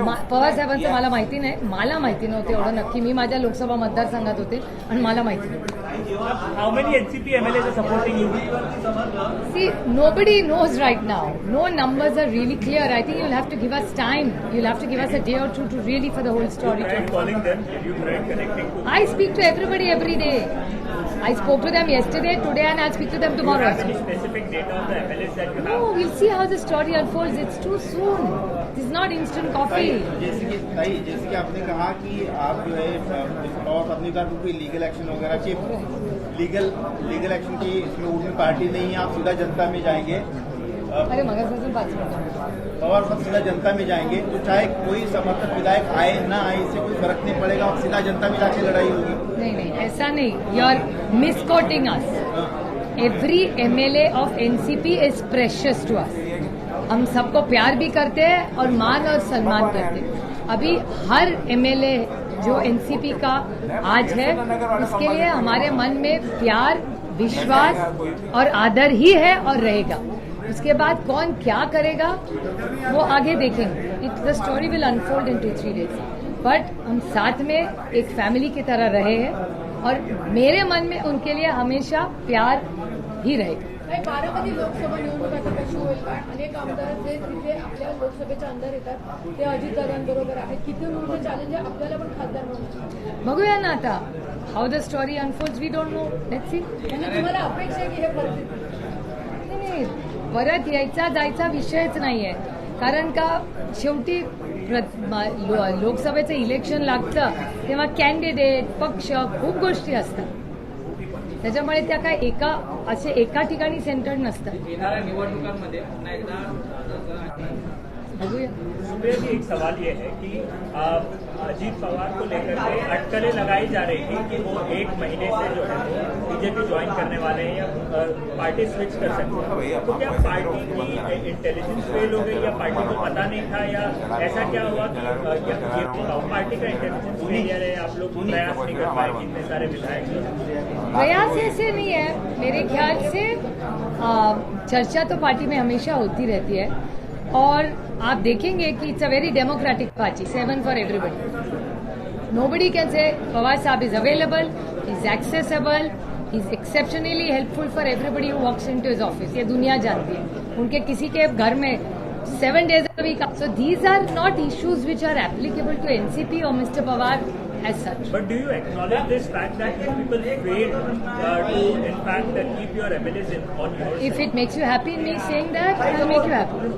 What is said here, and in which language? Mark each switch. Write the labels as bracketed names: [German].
[Marathi] पवार साहेबांचं मला माहिती नाही. मला माहिती नव्हते एवढं नक्की. मी माझ्या लोकसभा मतदारसंघात होते आणि मला माहिती नव्हतं. [English] How many NCP MLAs are supporting you? See, nobody knows right now. No numbers are really clear. I think you'll have to give us time. You'll have to give us a day or two to really for the whole story to Tried unfold. calling them. Did you try connecting to? I speak to everybody every day. I spoke to them yesterday, today, and I'll speak to them Do you tomorrow. have any specific data on the MLAs that you No, have? we'll see how the story unfolds. It's too soon. This is not instant coffee. [Hindi] जैसे कि आपने कहा कि आप जो है पवार साहब ने कहा कि कोई लीगल एक्शन वगैरह की लीगल एक्शन की इसमें उनमें पार्टी नहीं है, आप सीधा जनता में जाएंगे. [Marathi] अरे मगरपासून 5 मिनिटं. [Hindi] पवार साहब सीधा जनता में जाएंगे तो चाहे कोई समर्थक विधायक आए ना आए इससे कोई फर्क नहीं पड़ेगा, आप सीधा जनता में जाके लड़ाई होगी. नहीं ऐसा नहीं. [English] You are misquoting us. Every MLA of NCP is precious to us. [Hindi] हम सबको प्यार भी करते हैं और मान और सम्मान करते हैं. अभी हर MLA जो NCP का आज है उसके लिए हमारे मन में प्यार, विश्वास और आदर ही है और रहेगा. उसके बाद कौन क्या करेगा वो आगे देखेंगे. [English] The story will unfold in 2-3 days. [Hindi] But हम साथ में एक फैमिली की तरह रहे हैं और मेरे मन में उनके लिए हमेशा प्यार ही रहेगा. [Marathi] काही बारामती लोकसभा निवडणूक आता कशी होईल? कारण अनेक आमदार जे तिथे आपल्या लोकसभेच्या अंदर येतात ते अजितदादांबरोबर आहेत. किती मोठं चॅलेंज आहे आपल्याला पण खासदार म्हणून. बघूया ना आता [English] How the story unfolds. We don't know. Let's see. [Marathi] म्हणजे तुम्हाला अपेक्षा आहे की हे परिस्थिती नाही परत यायचा जायचा विषयच नाहीये. कारण का शेवटी लोकसभेचं इलेक्शन लागतं तेव्हा कॅन्डिडेट पक्ष खूप गोष्टी असतात. त्याच्यामुळे त्या काय एका ठिकाणी सेंटर्ड नसतात. येणाऱ्या निवडणुकांमध्ये पुन्हा एकदा बघूया. [Hindi] सुबह भी एक सवाल ये है कि अजीत पवार को लेकर के अटकलें लगाई जा रही थी कि वो 1 महीने से जो है बीजेपी ज्वाइन करने वाले हैं या पार्टी स्विच कर सकते हैं. तो क्या पार्टी की इंटेलिजेंस फेल हो गई या पार्टी को पता नहीं था या ऐसा क्या हुआ कि ये पार्टी का इंटेलिजेंस फेलियर है? आप लोग प्रयास नहीं कर पाए कि इतने सारे विधायक? प्रयास ऐसे नहीं है मेरे ख्याल से. चर्चा तो पार्टी में हमेशा होती रहती है और आप देखेंगे कि [English] It's a very democratic party. 7 for everybody. Nobody can say Pawar साहब is available, is accessible, is exceptionally helpful for everybody who walks into his office. [Hindi] ये दुनिया जानती है. उनके किसी के घर में [English] 7 days a week. So these are not issues which are applicable to NCP or Mr. Pawar as such. But do you acknowledge this fact that you people failed to, in fact, keep your MLAs on your side? If it makes you happy in me saying that, it will make you happy.